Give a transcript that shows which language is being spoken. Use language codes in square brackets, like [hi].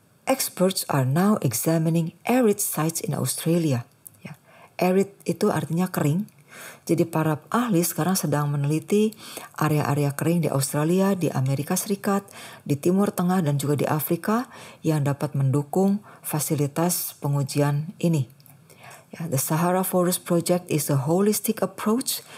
[en] Experts are now examining arid sites in Australia. [id] Ya. Arid itu artinya kering. Jadi para ahli sekarang sedang meneliti area-area kering di Australia, di Amerika Serikat, di Timur Tengah dan juga di Afrika yang dapat mendukung fasilitas pengujian ini. [en] Ya, the Sahara Forest Project is a holistic approach.